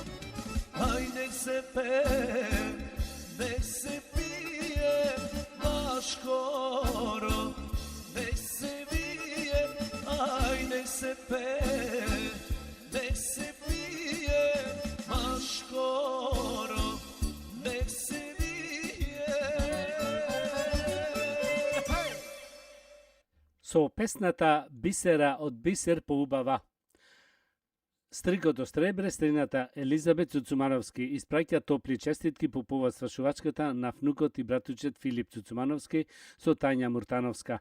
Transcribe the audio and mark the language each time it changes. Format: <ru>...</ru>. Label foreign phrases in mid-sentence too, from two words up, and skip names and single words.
<sr>Aj, nek se pe, nek se pije, baš skoro, nek se vije. Aj, nek se pe, nek se pije, baš skoro, nek se</sr> <mk>Со песната Бисера од Бисер поубава. Стригот од Стребре, стрината Елизабет Цуцумановски испраќа топли честитки по повод свршувачката на внукот и братучет Филип Цуцумановски со Тања Муртановска.</mk>